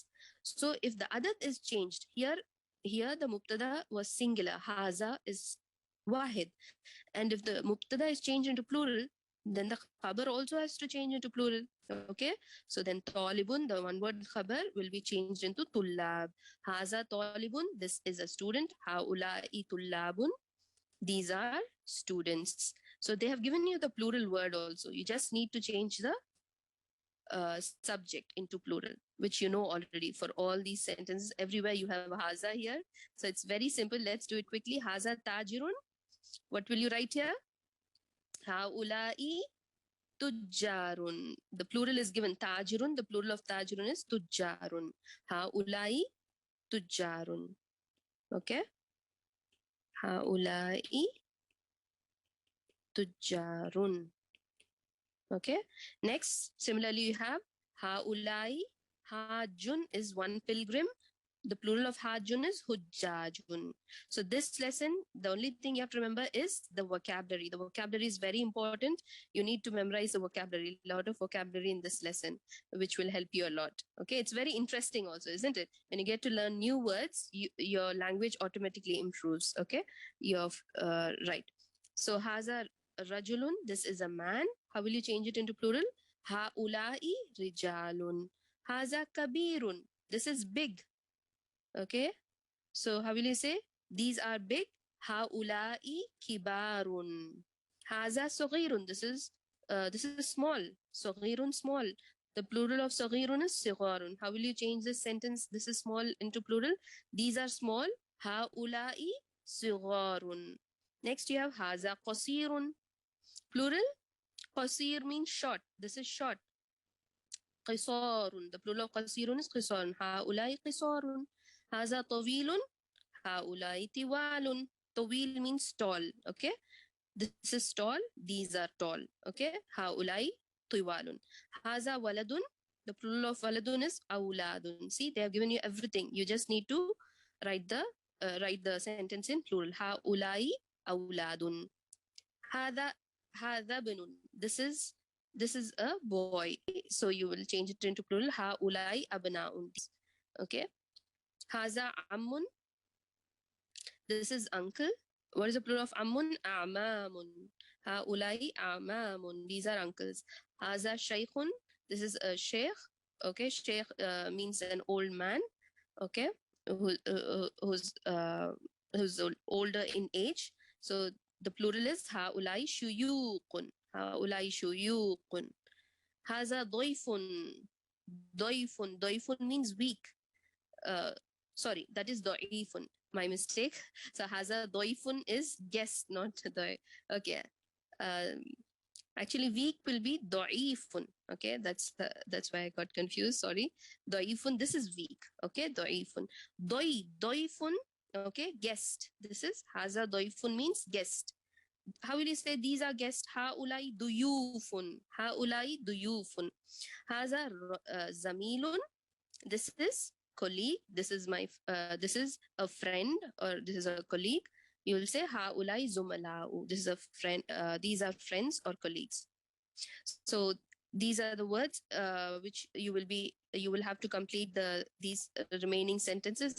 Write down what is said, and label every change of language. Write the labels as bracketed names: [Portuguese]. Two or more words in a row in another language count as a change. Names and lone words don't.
[English] So if the adad is changed, here the mubtada was singular, haza is wahid. And if the mubtada is changed into plural, then the khabar also has to change into plural. Okay, so then talibun, the one word khabar, will be changed into tullab. [Arabic] هذا طالبٌ, [English] this is a student. [Arabic] هؤلاء طلابٌ, [English] these are students. So they have given you the plural word also. You just need to change the subject into plural, which you know already. For all these sentences, everywhere you have haza here. So it's very simple. Let's do it quickly. [Arabic] هذا تاجرٌ. [English] What will you write here? [Arabic] هؤلاء تجارٌ. [English] The plural is given tajirun. The plural of tajirun is tujjarun. [Arabic] هؤلاء تجارٌ. Okay. هؤلاء تجارٌ. [English] Okay. Next, similarly, you have [Arabic] هؤلاء حاجٌّ [English] is one pilgrim. The plural of hajjun is hujjajun. So this lesson, the only thing you have to remember is the vocabulary. The vocabulary is very important. You need to memorize the vocabulary, a lot of vocabulary in this lesson, which will help you a lot. Okay, it's very interesting also, isn't it? When you get to learn new words, your language automatically improves. Okay, you're right. So [Arabic] هذا رجلٌ, [English] this is a man. How will you change it into plural? [Arabic] هؤلاء رجالٌ. هذا كبيرٌ, [English] this is big. Okay, so how will you say? These are big. [Arabic] هؤلاء كبارٌ. هذا صغيرٌ. [English] This is small. Saghirun, small. The plural of saghirun is sigharun. How will you change this sentence? This is small into plural. These are small. [Arabic] هؤلاء صغارٌ. [English] Next you have [Arabic] هذا قصيرٌ. [English] Plural. Qasir means short. This is short. Qisarun. The plural of qasirun is qisarun. [Arabic] هؤلاء قصارٌ. هذا طويلٌ. هؤلاء طوالٌ. [English] Tawil means tall. Okay. This is tall. These are tall. [Arabic] Okay. هؤلاء طوالٌ. هذا ولدٌ. [English] The plural of waladun is awladun. See, they have given you everything. You just need to write the sentence in plural. [Arabic] هؤلاء أولادٌ. هذا ابنٌ. [English] This is a boy. So you will change it into plural. [Arabic] هؤلاء أبناءٌ. Okay. هذا عمٌّ. [English] This is uncle. What is the plural of ammun? [Arabic] أعمامٌ. هؤلاء أعمامٌ. [English] These are uncles. [Arabic] هذا شيخٌ. [English] This is a sheikh. Okay, sheikh means an old man. Okay, who's older in age. So the plural is [Arabic] هؤلاء شيوخٌ. هؤلاء شيوخٌ. هذا ضيفٌ. [English] Doifun. Doifun means weak. Sorry, that is doifun. My mistake. So [Arabic] هذا ضيفٌ [English] is guest, not the. Okay. Actually, weak will be doifun. Okay, that's why I got confused. Sorry, doifun. This is weak. Okay, doifun. Doifun. Okay, guest. This is [Arabic] هذا ضيفٌ [English] means guest. How will you say these are guests? [Arabic] هؤلاء ضيوفٌ. هؤلاء ضيوفٌ. هذا زميلٌ. [English] This is colleague. This is this is a friend, or this is a colleague. You will say [Arabic] هؤلاء زملاءُ. [English] This is a friend. These are friends or colleagues. So these are the words which you will have to complete these remaining sentences.